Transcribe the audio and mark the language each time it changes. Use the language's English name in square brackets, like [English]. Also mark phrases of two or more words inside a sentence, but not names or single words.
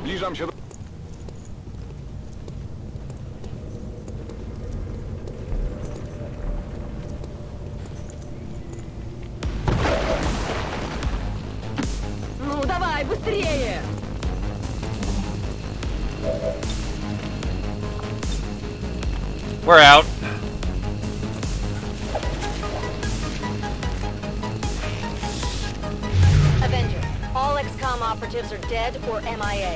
[Polish] Tam się... [Russian] Ну, давай, быстрее! [English] We're out. Avenger, all XCOM operatives are dead or MIA.